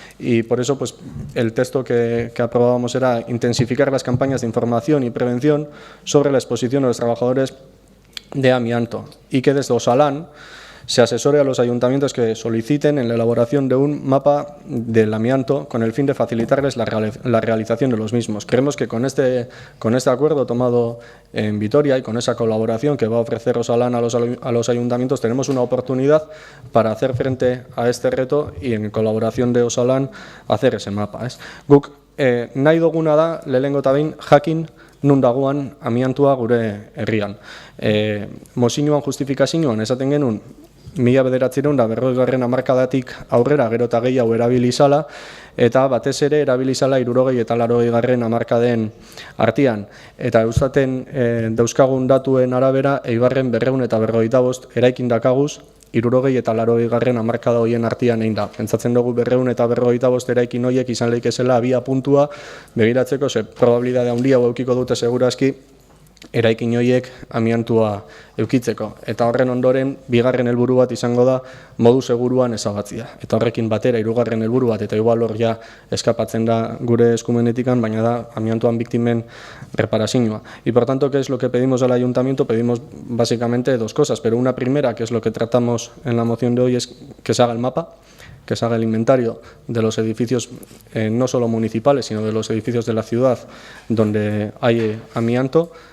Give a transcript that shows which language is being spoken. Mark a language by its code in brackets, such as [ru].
[es] Y por eso pues el texto que aprobábamos era intensificar las campañas de información y prevención sobre la exposición de los trabajadores de amianto, y que desde Osalan se asesore a los ayuntamientos que soliciten en la elaboración de un mapa del amianto con el fin de facilitarles la realización de los mismos. Creemos que con este acuerdo tomado en Vitoria y con esa colaboración que va a ofrecer Osalan a los ayuntamientos, tenemos una oportunidad para hacer frente a este reto y en colaboración de Osalan hacer ese mapa. [eu] Guk nahi duguna da lehenengo eta behin jakin nun dagoen amiantua gure herrian. Mozioan justifikazioan esaten genuen 1940 hamarkadatik aurrera gero eta gehiago erabili izala, eta batez ere erabili izala 60 eta 80 hamarkaden artean. Eta Eustaten dauzkagun datuen arabera, Eibarren 255 eraikin dakaguz, 60 eta 80 hamarkada hoien artean egin da. Pentsatzen dugu 255 eraikin horiek izan leikezela abia puntua begiratzeko, ze probabilidade handia edukiko dute segurazki eraikin horiek amiantua eukitzeko. Eta horren ondoren, bigarren helburu bat izango da modu seguruan ezabatzea. Eta horrekin batera, hirugarren helburu bat, eta igual hor ja eskapatzen da gure eskumenetikan, baina da amiantuan biktimen reparazioa. [es] Y por tanto, ¿qué es lo que pedimos al ayuntamiento? Pedimos básicamente dos cosas, pero una primera, que es lo que tratamos en la moción de hoy, es que se haga el mapa, que se haga el inventario de los edificios, no solo municipales, sino de los edificios de la ciudad donde hay amianto.